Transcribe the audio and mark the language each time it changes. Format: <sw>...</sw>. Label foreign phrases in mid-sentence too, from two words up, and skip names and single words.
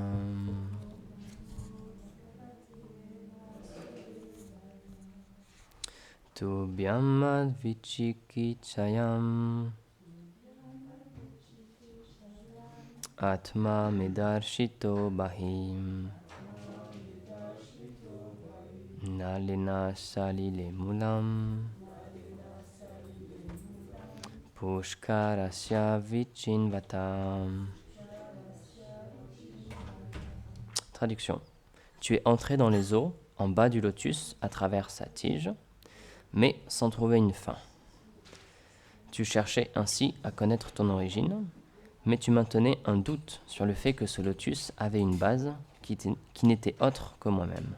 <sa>Tubhyam advichikitsayam Atma medarshito bahim Nalina salile mulam Pushkarasya vichinvatam.</sa> <fr>Traduction. Tu es entré dans les eaux en bas du lotus à travers sa tige, mais sans trouver une fin. Tu cherchais ainsi à connaître ton origine, mais tu maintenais un doute sur le fait que ce lotus avait une base qui n'était autre que moi-même.</fr>